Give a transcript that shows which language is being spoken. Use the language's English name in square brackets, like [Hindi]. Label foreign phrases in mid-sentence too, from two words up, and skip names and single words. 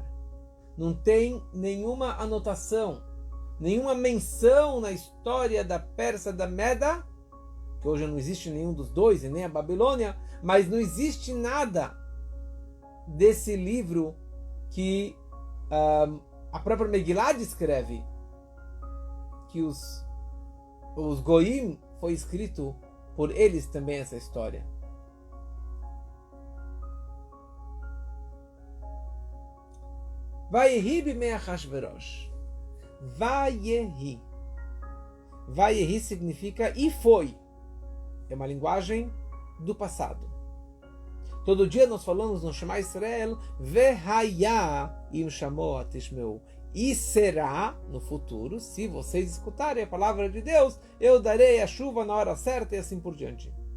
[Portuguese] Não tem nenhuma anotação, nenhuma menção na história da Pérsia, da Meda, que hoje não existe nenhum dos dois, e nem a Babilônia, mas não existe nada desse livro que a própria Megillah descreve, que os Goim foi escrito por eles também essa história. [Hebrew] ויהי בימי אחשוורוש. [Portuguese] Vayehi. Vayehi significa e foi. É uma linguagem do passado. Todo dia nós falamos no Shema Israel, [Hebrew] והיה אם שמוע תשמעו. [Portuguese] E será, no futuro, se vocês escutarem a palavra de Deus, eu darei a chuva na hora certa e assim por diante.